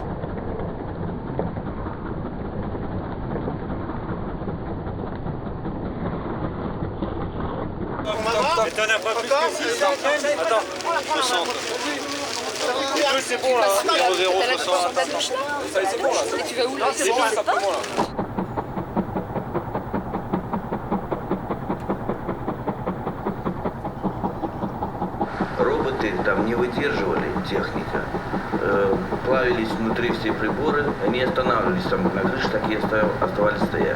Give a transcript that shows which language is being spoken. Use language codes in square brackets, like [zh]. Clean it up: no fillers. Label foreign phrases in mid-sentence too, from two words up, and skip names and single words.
[fr] Mais t'en as pas plus que 600. Attends, 60. Les deux, c'est bon là. 00, 60. C'est bon là. Et tu vas où là? C'est bon, simplement là. [ru] Робот работы там не выдерживали техника. Плавились внутри все приборы, они останавливались там на крыше, так и оставались стоять.